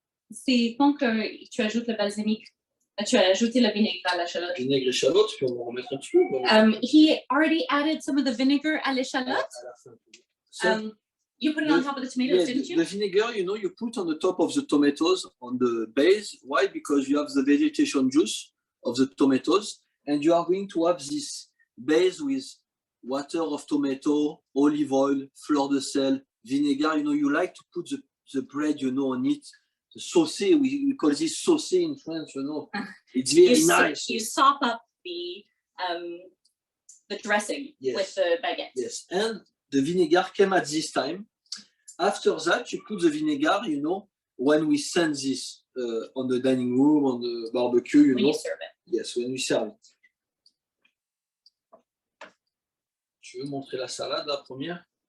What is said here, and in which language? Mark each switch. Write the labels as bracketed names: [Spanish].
[French] C'est quand que tu ajoutes le balsamique? Tu as ajouté le vinaigre à l'échalote. Vinaigre échalote, puis on va remettre un petit peu. [English] He already added some of the vinegar [French] à l'échalote. [English] So, you put it on top of the tomatoes, didn't you? The vinegar, you know, you put on the top of the tomatoes on the base. Why? Because you have the vegetation juice of the tomatoes, and you are going to have this base with water of tomato, olive oil, fleur de sel, vinegar. You know, you like to put the bread, you know, on it. The saucé, we call this saucé in French, you know. It's very nice. You sop up the dressing with the baguette. Yes, and the vinegar came at this time. After that, you put the vinegar, you know, when we send this on the dining room, on the barbecue, you know. When you serve it. Yes, when we serve it. [French] Tu veux montrer la salade, la première?